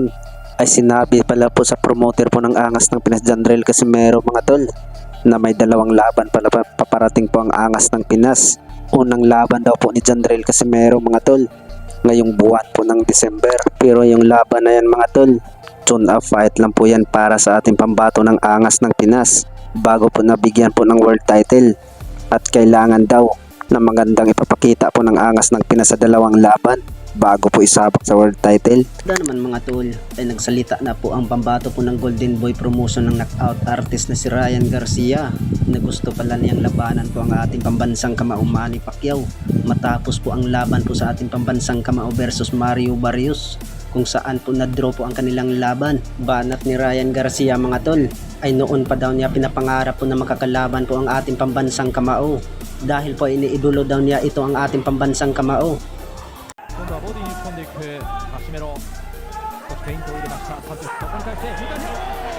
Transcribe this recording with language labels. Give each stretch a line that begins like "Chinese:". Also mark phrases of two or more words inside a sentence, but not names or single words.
Filipino: Ay sinabi pala po sa promoter po ng angas ng Pinas Janrail Casimero mga tol na may dalawang laban pala paparating po ang angas ng Pinas. Unang laban daw po ni Janrail Casimero mga tol ngayong buwan po ng December. Pero yung laban na yan mga tol,
English: tune-up fight
Filipino: lang po yan para sa ating pambato ng angas ng Pinas bago po nabigyan po ng
English: world title.
Filipino: At kailangan daw na magandang ipapakita po ng angas ng Pinas sa dalawang laban bago po isabak sa
English: world title.
Filipino: Da naman mga tol ay nagsalita na po ang pambato po ng Golden Boy promotion ng
English: knockout artist
Filipino: na si Ryan Garcia na gusto pala niyang labanan po ang ating pambansang kamao Manny Pacquiao matapos po ang laban po sa ating pambansang kamao versus Mario Barrios kung saan po na-draw po ang kanilang laban. Banat ni Ryan Garcia mga tol ay noon pa daw niya pinapangarap po na makakalaban po ang ating pambansang kamao dahil po iniidolo daw niya ito ang ating pambansang kamao.
Japanese: 今度はボディに突っ込んでいくカシメロ、そしてフェイントを入れました。パンチをここに返して